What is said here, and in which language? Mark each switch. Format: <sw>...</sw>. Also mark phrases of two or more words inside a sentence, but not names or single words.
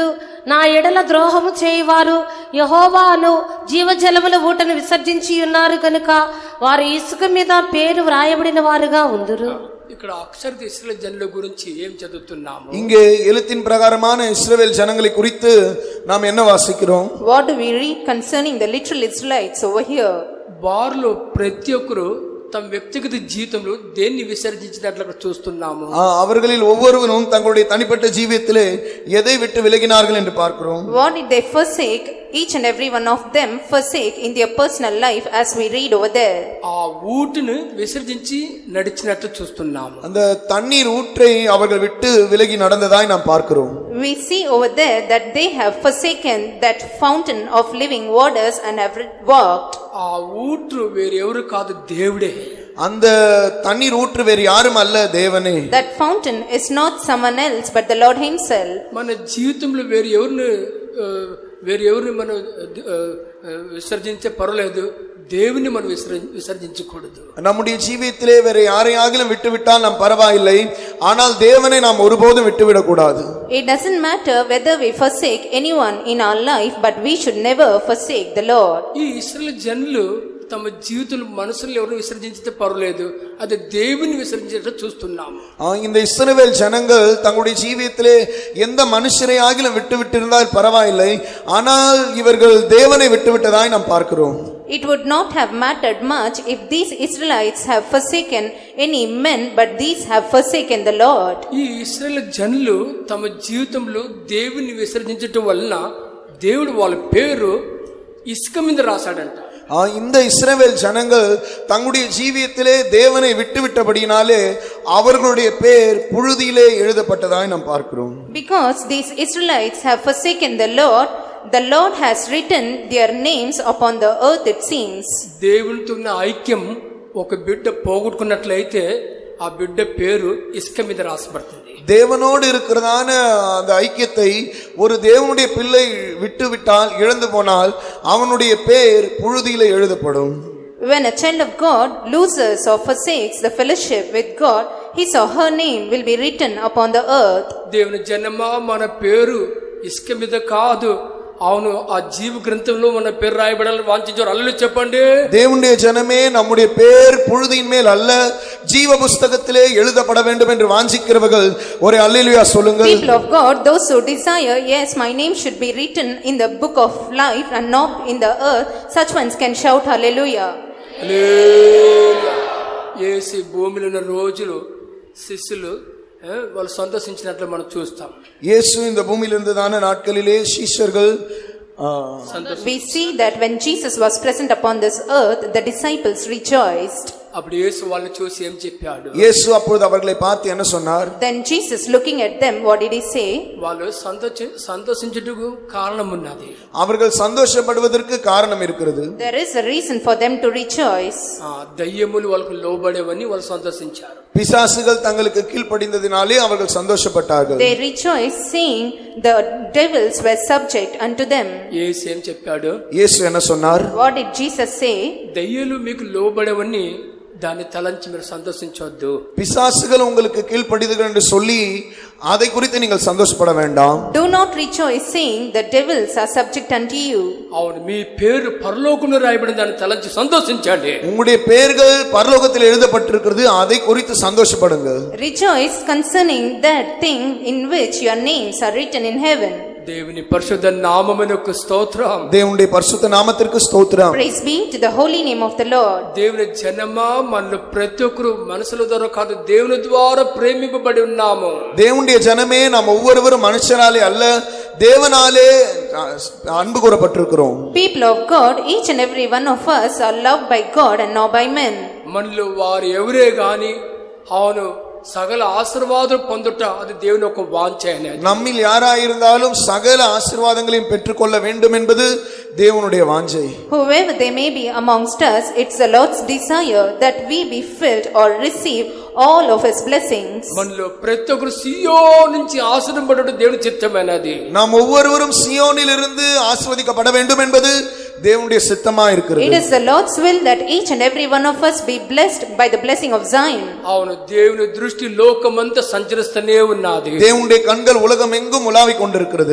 <te>నా ఎడల ద్రోహము చేయువారు యెహోవాను జీవజలముల ఊటను విసర్జించి ఉన్నారు కనుక వారు ఇసుక మీద పేరు వ్రాయబడిన వారుగా ఉందురు. ఇక్కడ అక్షరత ఇశ్రాయేల్ జనుల గురించి ఏం చదువుతున్నాము?</te> <ta>இங்கே எழுத்தின் பிரகாரமான இஸ்ரவேல் ஜனங்களை குறித்து நாம் என்ன வாசிக்கிறோம்?</ta> <en>What do we read concerning the literal Israelites over here?</en> <te>వారిలో ప్రతి ఒక్కరు తమ వ్యక్తిగత జీవితంలో దేన్ని విసర్జించినట్లుగా చూస్తున్నాము.</te> <ta>அவர்களில் ஒவ்வொருவரும் தங்களுடைய தனிப்பட்ட ஜீவியத்திலே எதை விட்டு விலகினார்கள் என்று பார்க்கிறோம்.</ta> <en>What did they forsake? Each and every one of them forsake in their personal life, as we read over there.</en> <te>ఆ ఊటును విసర్జించి నడిచినట్లు చూస్తున్నాము.</te> <ta>அந்த தண்ணீர் ஊற்றை அவர்கள் விட்டு விலகி நடந்ததாய் நாம் பார்க்கிறோம்.</ta> <en>We see over there that they have forsaken that fountain of living waters and have walked.</en> <te>ఆ ఊటు వేరెవరు కాదు, దేవుడే.</te> <ta>அந்த தண்ணீர் ஊற்று வேறு யாரும் அல்ல, தேவனே.</ta> <en>That fountain is not someone else but the Lord himself.</en> <te>మన జీవితంలో వేరు ఎవరిని మనం విసర్జించే పర్వాలేదు, దేవుని మనం విసర్జించకూడదు.</te> <ta>நம்முடைய ஜீவியத்திலே வேற யாரையாகிலும் விட்டுவிட்டால் நாம் பரவாயில்லை, ஆனால் தேவனை நாம் ஒருபோதும் விட்டுவிடக் கூடாது.</ta> <en>It doesn't matter whether we forsake anyone in our life, but we should never forsake the Lord.</en> <te>ఈ ఇశ్రాయేలు జనులు తమ జీవితంలో మనసులో ఎవరు విసర్జించితే పర్వాలేదు, అది దేవుని విసర్జించేట చూస్తున్నాము.</te> <ta>இந்த இஸ்ரவேல் ஜனங்கள் தங்களுடைய ஜீவியத்திலே எந்த மனுஷரை ஆகிலும் விட்டுவிட்டிருந்தால் பரவாயில்லை, ஆனால் இவர்கள் தேவனை விட்டுவிட்டதாய் நாம் பார்க்கிறோம்.</ta> <en>It would not have mattered much if these Israelites have forsaken any men, but these have forsaken the Lord.</en> <te>ఈ ఇశ్రాయేలు జనులు తమ జీవితంలో దేవుని విసర్జించటం వలన దేవుడు వాళ్ళ పేరు ఇసుక మీద రాశాడంట.</te> <ta>இந்த இஸ்ரவேல் ஜனங்கள் தங்களுடைய ஜீவியத்திலே தேவனை விட்டுவிட்டபடியினாலே அவர்களுடைய பேர் புழுதியிலே எழுதப்பட்டதாய் நாம் பார்க்கிறோம்.</ta> <en>Because these Israelites have forsaken the Lord has written their names upon the earth, it seems.</en> <te>దేవునితో ఉన్న ఐక్యం ఒక బిడ్డ పోగొట్టుకున్నట్లయితే ఆ బిడ్డ పేరు ఇసుక మీద రాసబడుతుంది.</te> <ta>தேவனோடு இருக்கிறதான அந்த ஐக்கியத்தை ஒரு தேவனுடைய பிள்ளை விட்டுவிட்டால், இழந்து போனால் அவனுடைய பேர் புழுதியிலே எழுதப்படும்.</ta> <en>When a child of God loses or forsakes the fellowship with God, his or her name will be written upon the earth.</en> <te>దేవుని జనమా, మన పేరు ఇసుక మీద కాదు, అవును ఆ జీవ గ్రంథంలో మన పేరు రాయబడాలని వాంఛించారు. అల్లు చెప్పండి.</te> <ta>தேவனுடைய ஜனமே, நம்முடைய பேர் புழுதியின் மேல் அல்ல, ஜீவ புஸ்தகத்திலே எழுதப்பட வேண்டும் என்று வாஞ்சிக்கிறவர்கள் ஒரு அல்லேலூயா சொல்லுங்கள்.</ta> <en>People of God, those who desire, yes, my name should be written in the book of life and not in the earth, such ones can shout hallelujah.</en> <te>హల్లెలూయా. యేసు భూమిలో ఉన్న రోజులు శిష్యులు వాళ్ళు సంతోషించినట్లు మనం చూస్తాం.</te> <ta>இயேசு இந்த பூமியில் இருந்ததான நாட்களிலே சீஷர்கள்</ta> <en>We see that when Jesus was present upon this earth, the disciples rejoiced.</en> <te>అప్పుడు యేసు వాళ్ళని చూసి ఏం చెప్పాడు?</te> <ta>இயேசு அப்பொழுது அவர்களை பார்த்து என்ன சொன்னார்?</ta> <en>Then Jesus, looking at them, what did he say?</en> <te>వాళ్ళు సంతోషించుటకు కారణం ఉన్నది.</te> <ta>அவர்கள் சந்தோஷப்படுவதற்கு காரணம் இருக்கிறது.</ta> <en>There is a reason for them to rejoice.</en> <te>దయ్యములు వాళ్ళకు లోబడేవని వాళ్ళు సంతోషించారు.</te> <ta>பிசாசுகள் தங்களுக்கு கீழ்ப்படிந்ததினாலே அவர்கள் சந்தோஷப்பட்டார்கள்.</ta> <en>They rejoiced, seeing the devils were subject unto them.</en> <te>యేసు ఏం చెప్పాడు?</te> <ta>இயேசு என்ன சொன்னார்?</ta> <en>What did Jesus say?</en> <te>దయ్యాలు మీకు లోబడేవని దాన్ని తలంచి మీరు సంతోషించొద్దు.</te> <ta>பிசாசுகள் உங்களுக்கு கீழ்ப்படிதுகள் என்று சொல்லி அதை குறித்து நீங்கள் சந்தோஷப்பட வேண்டாம்.</ta> <en>Do not rejoice, seeing the devils are subject unto you.</en> <te>అవును, మీ పేరు పరలోకంలో రాయబడిన దాన్ని తలంచి సంతోషించండి.</te> <ta>உங்களுடைய பெயர்கள் பரலோகத்தில் எழுதப்பட்டிருக்கிறது, அதை குறித்து சந்தோஷப்படுங்கள்.</ta> <en>Rejoice concerning that thing in which your names are written in heaven.</en> <te>దేవుని పరిశుద్ధ నామమునకు స్తోత్రం.</te> <ta>தேவனுடைய பரிசுத்த நாமத்திற்கு ஸ்தோத்திரம்.</ta> <en>Praise be to the holy name of the Lord.</en> <te>దేవుని జనమా, మనలో ప్రతి ఒక్కరు మనుషుల ద్వారా కాదు, దేవుని ద్వారా ప్రేమింపబడి ఉన్నాము.</te> <ta>தேவனுடைய ஜனமே, நாம் ஒவ்வொருவரும் மனுஷனாலே அல்ல, தேவனாலே அன்பு கூறப்பட்டிருக்கிறோம்.</ta> <en>People of God, each and every one of us are loved by God and not by men.</en> <te>మనలో వారు ఎవరే గాని అవును సకల ఆశీర్వాదం పొందుట అది దేవుని యొక్క వాంఛ అనేది.</te> <ta>நம்மில் யாராயிருந்தாலும் சகல ஆசீர்வாதங்களையும் பெற்றுக்கொள்ள வேண்டும் என்பது தேவனுடைய வாஞ்சை.</ta> <en>Whoever they may be amongst us, it's the Lord's desire that we be filled or receive all of his blessings.</en> <te>మనలో ప్రతి ఒక్కరు సియోను నుంచి ఆశీర్వదింపబడడం దేవుని చిత్తమైనది.</te> <ta>நாம் ஒவ்வொருவரும் சியோனிலிருந்து ஆசீர்வதிக்கப்பட வேண்டும் என்பது தேவனுடைய சித்தமா இருக்கிறது.</ta> <en>It is the Lord's will that each and every one of us be blessed by the blessing of Zion.</en> <te>అవును, దేవుని దృష్టి లోకమంతా సంచరిస్తూనే ఉన్నది.</te> <ta>தேவனுடைய கண்கள் உலகம் எங்கும் உலாவிக் கொண்டிருக்கிறது.</ta>